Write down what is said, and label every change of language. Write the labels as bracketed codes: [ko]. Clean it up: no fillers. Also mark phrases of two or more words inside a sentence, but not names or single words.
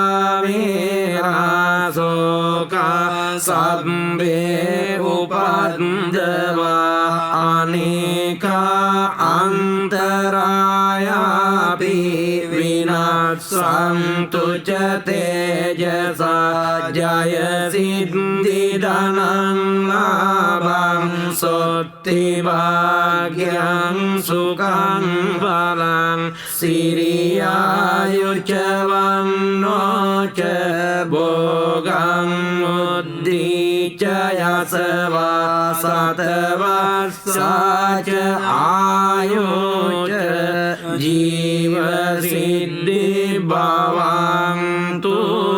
[pi] වේරාසෝකා සබ්බේ උපද්දවා අනේකා අන්තරායාපි විනාසන්තු ච තේජසා ජය සිද්ධි ධනං ලාභං සොත්ති භාග්‍යං සුඛං බලං සිරියායුච වන්නෝ ච භෝගං උද්ධිච යසවා සතවස්සාච ආයෝච ජීව සිද්ධි භවන්තු